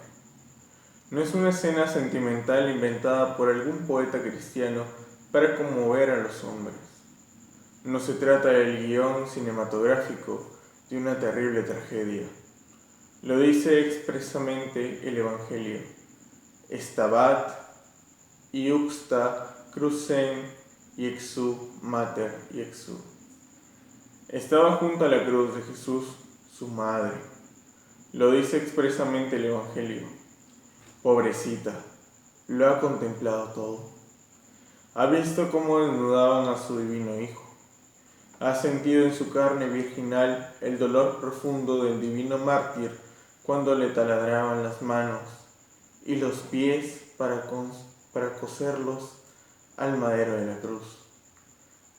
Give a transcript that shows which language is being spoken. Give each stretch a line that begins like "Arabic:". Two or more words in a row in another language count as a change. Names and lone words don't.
Spanish: No es una escena sentimental inventada por algún poeta cristiano para conmover a los hombres. No se trata del guión cinematográfico de una terrible tragedia. Lo dice expresamente el Evangelio.
Latin: Stabat iuxta crucem iexu mater iexu.
Spanish: Estaba junto a la cruz de Jesús su madre. Lo dice expresamente el Evangelio. Pobrecita, lo ha contemplado todo. Ha visto cómo desnudaban a su divino Hijo. Ha sentido en su carne virginal el dolor profundo del divino mártir cuando le taladraban las manos y los pies para coserlos al madero de la cruz.